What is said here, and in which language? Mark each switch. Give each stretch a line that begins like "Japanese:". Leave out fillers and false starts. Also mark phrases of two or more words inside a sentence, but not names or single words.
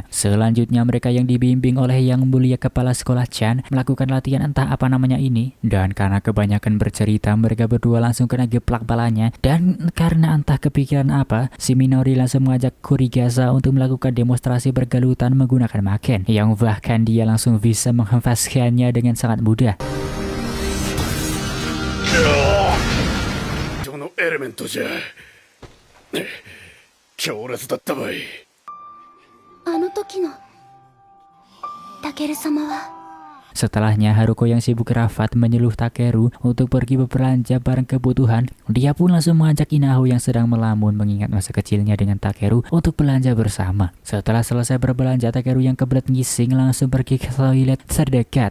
Indonesian: Selanjutnya mereka yang dibimbing oleh yang mulia kepala sekolah Chan melakukan latihan entah apa namanya ini, dan karena kebanyakan bercerita mereka berdua langsung kena geplak palanya, dan karena entah kepikiran apa si Minori langsung mengajak Kurigasa untuk melakukan demonstrasi bergelutan menggunakan maken, yang bahkan dia langsung bisa menghempaskannya dengan sangat mudah.
Japanese: どのエレメントじゃ強烈だったばい。あの時のタケル様は
Indonesian: Setelahnya Haruko yang sibuk rapat menyuruh Takeru untuk pergi berbelanja barang kebutuhan. Dia pun langsung mengajak Inaho yang sedang melamun mengingat masa kecilnya dengan Takeru untuk belanja bersama. Setelah selesai berbelanja, Takeru yang kebelet ngising langsung pergi ke toilet terdekat.